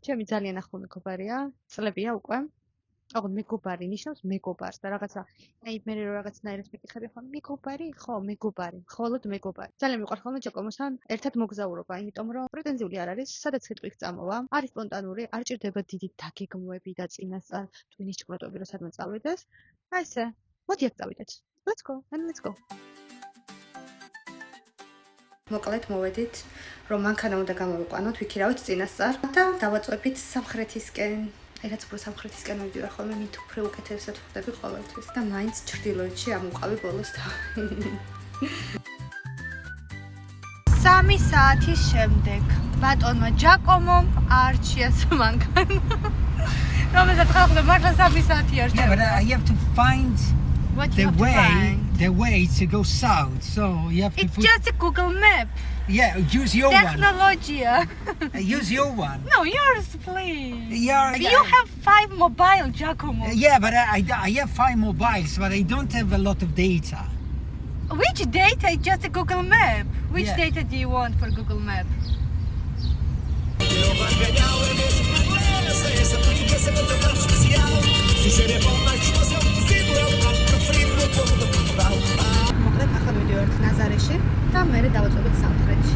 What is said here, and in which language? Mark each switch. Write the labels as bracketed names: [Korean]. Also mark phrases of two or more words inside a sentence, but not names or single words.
[Georgian] ჩემი ძალიან ახლო მეგობარია, წლებია უკვე. ოღონდ მეგობარი ნიშნავს მეგობარს და რაღაცა, აი მე რო რაღაცნაირად მეკითხები ხო, მეგობარი, ხო, მეგობარი, მხოლოდ მეგობარი. ძალიან მიყვარს ხოლმე ჯაკომოსთან ერთად მოგზაურობა, იმიტომ რომ პრეტენზიული არ არის, სადაც სიტყვით წამოვა, არის სპონტანური, არ ჭირდება დიდი დაგეგმვები და წინასწარ ტვინის ჭკვრეტები რომ სადმე წავიდეს. აი ესე, მოდი აქ წავიდეთ. [English] Let's go, and let's go. მოკლედ მოვედით, რომ მანქანა უნდა გამოვიყვანოთ, ვიქირავით წინასწარ და დავაწვევით სამხრეთისკენ. რაც უფრო სამხრეთისკენ მივდივარ ხოლმე, მით უფრო უკეთესად ვხდები ყოველთვის და მაინც ჩრდილოეთში ამოვყავი ბოლოს თავი. 3 საათის შემდეგ ბატონმა ჯაკომომ არჩიას მანქანა. რომელსაც ხალხი მართლა 3 საათი არჩია. Yeah, but you have to find the way to go south. So you have to It's just a Google map. Yeah, use your Technology. Use your one. No, yours, please. Yeah, You have 5 mobile, Giacomo. Yeah, but I have 5 mobiles, but I don't have a lot of data. Which data is just a Google map? Which Yeah. data do you want for Google map? [Georgian] მოკლედ ახლა მივდივართ ნაზარეში და მერე დავაწვევით სამხრეთში.